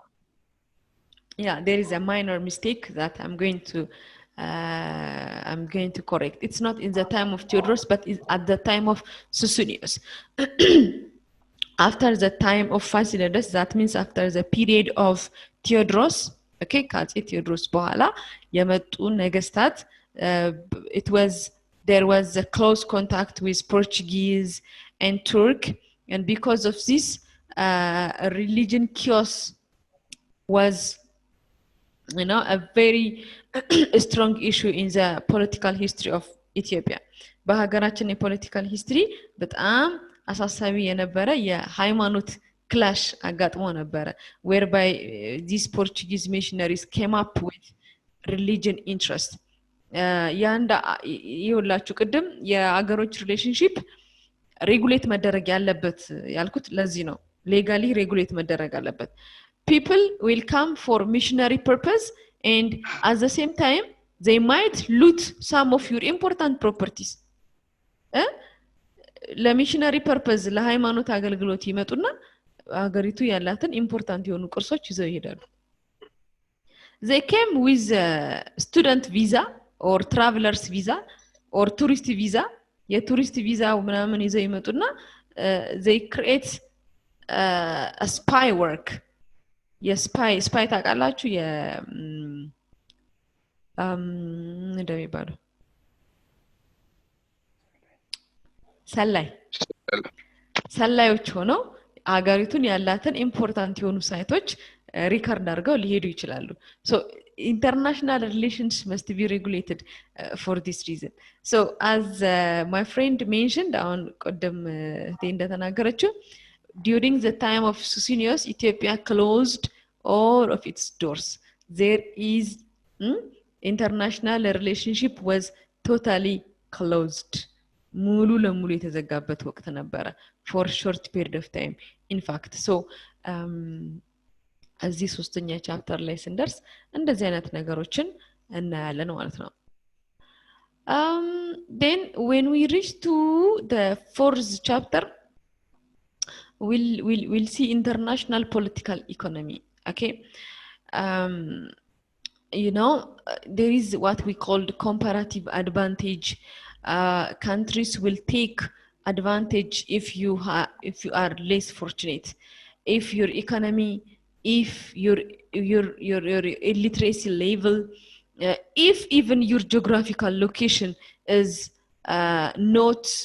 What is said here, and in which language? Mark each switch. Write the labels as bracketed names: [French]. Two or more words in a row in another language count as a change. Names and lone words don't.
[English] yeah there is a minor mistake that I'm going to correct it's not in the time of Theodorus but it's at the time of Susunius after the time of Fasilides that means after the period of Theodorus okay [Amharic] ከአፄ ቴዎድሮስ በኋላ የመጡ ነገስታት [English] there was a close contact with Portuguese and Turk and because of this religion chaos was a very strong issue in the political history of Ethiopia [Amharic] በሀገራችን የፖለቲካል ሂስትሪ በጣም አሳሳቢ የነበረ የሃይማኖት [English] clash [Amharic] አጋጥሞ ነበረ [English] whereby these Portuguese missionaries came up with religion interest [Amharic] ያንዳ ይሁላችሁ ቅድም የአገሮች ሪሌሽንሺፕ ሬጉሌት መደረግ ያለበት ያልኩት ለዚህ ነው [English] legally regulate [Amharic] መደረግ አለበት [English] people will come for missionary purpose and at the same time they might loot some of your important properties [Amharic] ለሚሽነሪ ፐርፐዝ ለሃይማኖት አገልግሎት ይመጡና አገሪቱ ያላትን ኢምፖርታንት የሆኑ ቅርሶች ይዘው ይሄዳሉ [English] they came with student visa or travelers visa or tourist visa [Amharic] የቱሪስት ቪዛ ምናምን ይዘው ይመጡና [English] they create a spy work [Amharic] የስፓይ ታውቃላችሁ እንደሚባለው ሰላዮች ሆነው አገሪቱን ያላትን ኢምፖርታንት የሆኑ ሳይቶች ሪከርድ አድርገው ሊሄዱ ይችላሉ [English] so international relations must be regulated for this reason so as my friend mentioned on [Amharic] ቀደም እንደተናገረችው [English] during the time of Susinius Ethiopia closed all of its doors there is international relationship was totally closed [Amharic] ሙሉ ለሙሉ የተዘጋበት ወቅት ነበረ [English] for short period of time in fact so [Amharic] እዚህ ሶስተኛ ቻፕተር ላይ ስንደርስ እንደዚህ አይነት ነገሮችን እናያለን ማለት ነው [English] then when we reach to the fourth chapter we'll see international political economy okay you know there is what we call comparative advantage countries will take advantage if you are less fortunate if your economy if your illiteracy level if even your geographical location is not